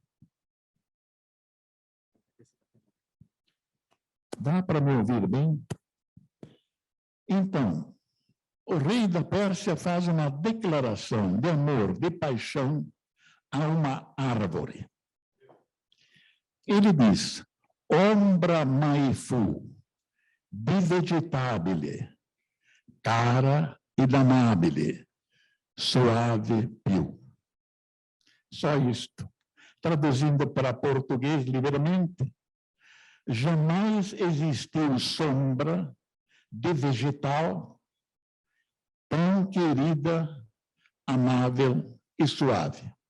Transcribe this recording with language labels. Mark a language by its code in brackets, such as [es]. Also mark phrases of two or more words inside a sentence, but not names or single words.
[pt] Dá para me ouvir bem? Então, o rei da Pérsia faz uma declaração de amor, de paixão a uma árvore. Ele diz: [it] ombra mai fu, di vegetabile, cara ed amabile, suave più. [pt] Só isto. Traduzindo para português livremente, jamais existiu sombra de vegetal tão querida, amável e suave.